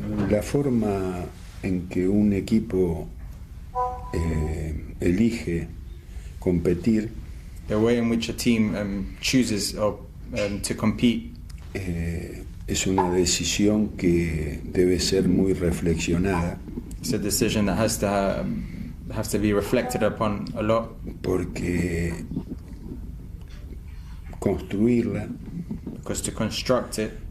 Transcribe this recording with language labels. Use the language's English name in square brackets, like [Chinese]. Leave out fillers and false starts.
[Spanish] La forma en que un equipo elige competir, [English] the way in which a team chooses to compete, [Spanish] es una decisión que debe ser muy reflexionada. [English] It's a decision that has to be reflected upon a lot. [Spanish] Porque construirla, [English] because to construct it,